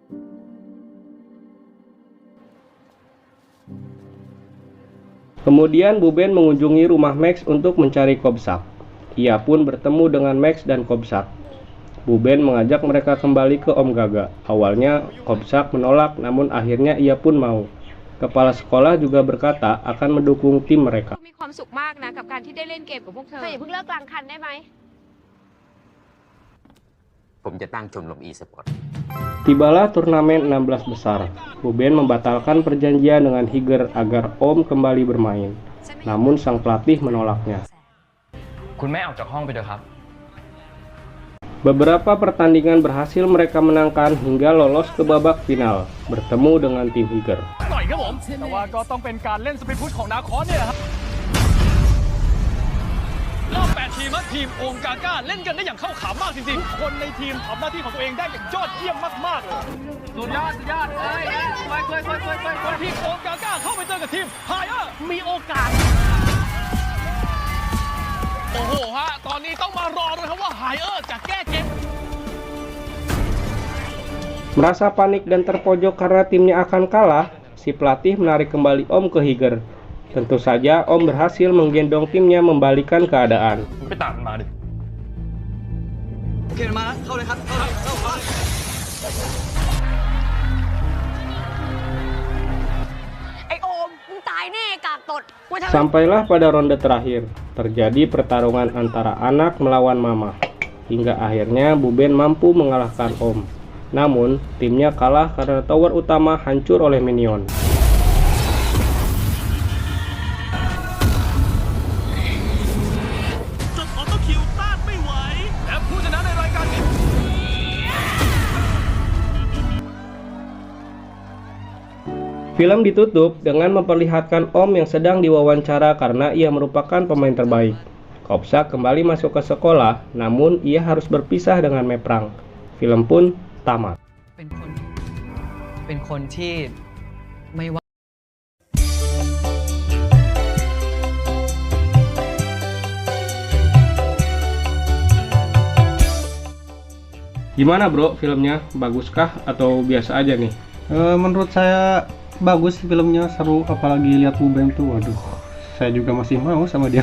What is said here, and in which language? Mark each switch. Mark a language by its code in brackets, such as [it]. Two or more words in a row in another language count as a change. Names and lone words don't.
[id] Kemudian Bu Ben mengunjungi rumah Max untuk mencari Kopsak. Ia pun bertemu dengan Max dan Kopsak. Bu Ben mengajak mereka kembali ke Om Gaga. Awalnya Kopsak menolak, namun akhirnya ia pun mau. Kepala sekolah juga berkata akan mendukung tim mereka. [th] มีความสุขมากนะกับการที่ได้เล่นเกมกับพวกเธออย่าเพิ่งเลิกกลางคันได้ไหม ผมจะตั้งชมรม e-sport. [id] Tibalah turnamen 16 besar. Bu Ben membatalkan perjanjian dengan Higer agar Om kembali bermain. Namun sang pelatih menolaknya. [th] คุณแม่ออกจากห้องไปเถอะครับ [id] Beberapa pertandingan berhasil mereka menangkan hingga lolos ke babak final, bertemu dengan tim Higer. [th] ต่อยครับผมแต่ว่าก็ต้องเป็นการเล่นสปีดพุชของนาคอนเนี่ยแหละครับรอบ8ทีมและทีมโอมกาก้าเล่นกันได้อย่างเข้าขามากจริงๆทุกคนในทีมทำหน้าที่ของตัวเองได้อย่างยอดเยี่ยมมากๆเลยสุดยอดเลยทีมโอมกาก้าเข้าไปเจอกับทีมไฮเออร์มีโอกาสโอ้โหฮะตอนนี้ต้องมารอเลยครับว่าไฮเออร์จะแก้เกม [id] Merasa panik dan terpojok karena timnya akan kalah, si pelatih menarik kembali Om ke Higer. Tentu saja Om berhasil menggendong timnya membalikan keadaan. [th] ไปตามมันมาดิ โอเคมาแล้วเข้าเลยครับเข้าเลย ไอโอมมึงตายแน่กากตด [id] Sampailah pada ronde terakhir, terjadi pertarungan antara anak melawan mama. Hingga akhirnya Bu Ben mampu mengalahkan Om. Namun, timnya kalah karena tower utama hancur oleh minion. [th] จนออโต้คิวต้านไม่ไหวและผู้ชนะในรายการนี้ [id] Film ditutup dengan memperlihatkan Om yang sedang diwawancara karena ia merupakan pemain terbaik. Kopsak kembali masuk ke sekolah, namun ia harus berpisah dengan Meprang. Film pun tamat. [th] เป็นคนที่ไม่ว่า [id] Gimana bro filmnya? Baguskah atau biasa aja nih? Menurut saya bagus filmnya, seru, apalagi lihat Bu Ben tuh, waduh, saya juga masih mau sama dia.